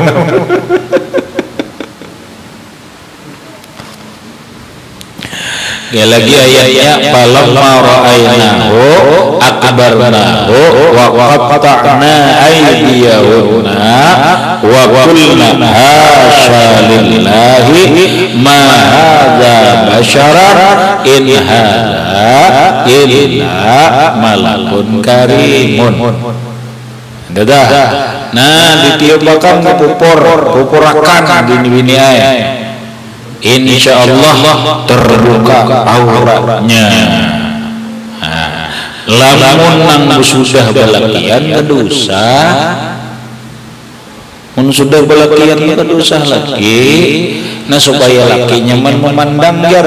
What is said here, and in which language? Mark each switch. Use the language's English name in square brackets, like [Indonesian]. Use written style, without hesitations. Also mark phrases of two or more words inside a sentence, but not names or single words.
[Banjar] Ya lagi ayatnya [Arabic] فلما رأينه أكبرنه وقطعن أيديهن وقلن حاش لله ما هذا بشرا إن هذا إلا ملك كريم. [Banjar] Dadah. Nah ditiupakan pupurakan bini-bini ayat. Insyaallah terbuka auratnya. Lamun nang sudah balakian kedosa, mun sudah balakian kedosa lagi, nah supaya laki nyaman memandang jar.